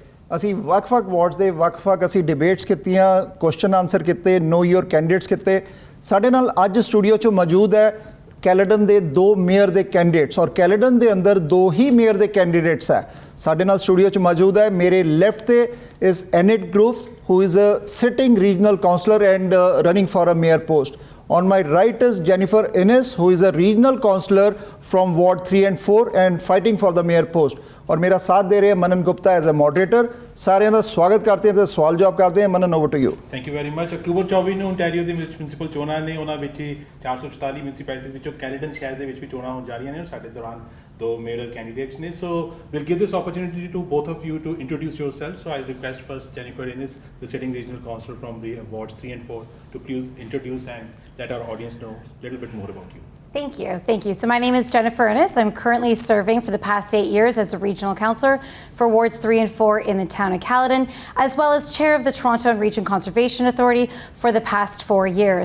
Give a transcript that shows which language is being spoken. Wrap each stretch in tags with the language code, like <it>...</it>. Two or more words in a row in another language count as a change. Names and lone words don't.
<pa>ਅਸੀਂ ਵੱਖ-ਵੱਖ ਵਾਰਡਸ ਦੇ ਵੱਖ-ਵੱਖ ਅਸੀਂ ਡਿਬੇਟਸ ਕੀਤੀਆਂ,</pa> <en>question answer</en> <pa>ਕੀਤੇ,</pa> <en>know your candidates</en> <pa>ਕੀਤੇ। ਸਾਡੇ ਨਾਲ ਅੱਜ ਸਟੂਡੀਓ 'ਚ ਮੌਜੂਦ ਹੈ ਕੈਲੇਡਨ ਦੇ 2 ਮੇਅਰ ਦੇ ਕੈਂਡੀਡੇਟਸ, ਔਰ ਕੈਲੇਡਨ ਦੇ ਅੰਦਰ 2 ਹੀ ਮੇਅਰ ਦੇ ਕੈਂਡੀਡੇਟਸ ਹੈ। ਸਾਡੇ ਨਾਲ ਸਟੂਡੀਓ 'ਚ ਮੌਜੂਦ ਹੈ, ਮੇਰੇ ਲੈਫਟ ਤੇ</pa> <en>is Annette Groves who is a sitting regional councillor and running for a mayor post. On my right is Jennifer Innes, who is a regional councillor from Ward 3 and 4 and fighting for the mayor post.</en> <hi>और मेरा साथ दे रहे हैं मनन गुप्ता</hi> <en>as a moderator.</en> <hi>सारे का स्वागत करते हैं तो सवाल जवाब करते हैं।</hi> <en>मनन, over to you. thank you very much.</en> <pa>अक्टूबर 24 ਨੂੰ ontario ਦੇ ਵਿੱਚ ਮਿਊਨਿਸਪਲ ਚੋਣਾਂ ਨੇ, ਉਹਨਾਂ ਵਿੱਚ 444 ਮਿਊਨਿਸਪੈਲਿਟੀਜ਼ ਵਿੱਚੋਂ ਕੈਲੇਡਨ ਸ਼ਹਿਰ ਦੇ ਵਿੱਚ ਵੀ ਚੋਣਾਂ ਹੋਣ ਜਾ ਰਹੀਆਂ ਨੇ। ਸਾਡੇ ਦੌਰਾਨ</pa> <en>2 mayoral candidates</en> <pa>ਨੇ,</pa> <en>so we'll give this opportunity to both of you to introduce yourselves. So I request first Jennifer Innes, the sitting regional councillor from wards 3 and 4, to please introduce and let our audience know a little bit more about you. Thank you. So my name is Jennifer Innes. I'm currently serving for the past 8 years as a regional councillor for wards 3 and 4 in the town of Caledon, as well as chair of the Toronto and Region Conservation Authority for the past 4 years.</en>